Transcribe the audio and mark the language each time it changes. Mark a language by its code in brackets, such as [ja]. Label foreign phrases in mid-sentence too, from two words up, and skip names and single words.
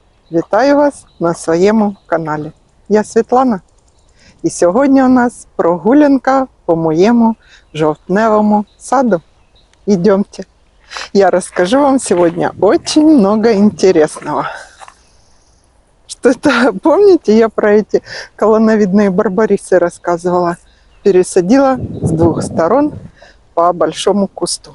[uk] Вітаю вас на своєму каналі. Я Світлана. І сьогодні у нас прогулянка по моєму жовтневому саду. [ru] Идемте. Я расскажу вам сегодня очень много интересного. Что-то, помните, я про эти колоновидные барбарисы рассказывала? Пересадила с двух сторон по большому кусту.